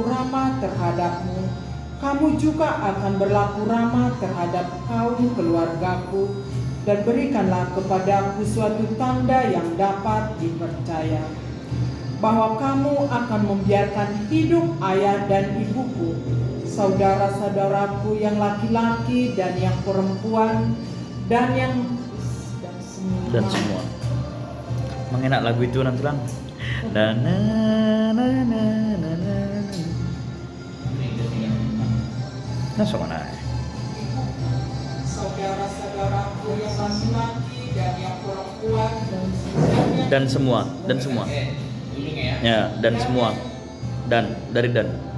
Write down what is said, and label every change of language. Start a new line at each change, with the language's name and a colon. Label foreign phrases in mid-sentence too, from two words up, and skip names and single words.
Indonesian: ramah terhadapmu, kamu juga akan berlaku ramah terhadap kaum keluargaku, dan berikanlah kepadaku suatu tanda yang dapat dipercaya, bahwa kamu akan membiarkan hidup ayah dan ibuku, saudara-saudaraku yang laki-laki dan yang perempuan, dan semua Mengenak lagu itu nanti lang. Na na na na na na. Nah, so mana? Saudara-saudaraku yang laki-laki dan yang perempuan Dan semua. Ujungnya ya. Ya, dan semua. Dan dari dan.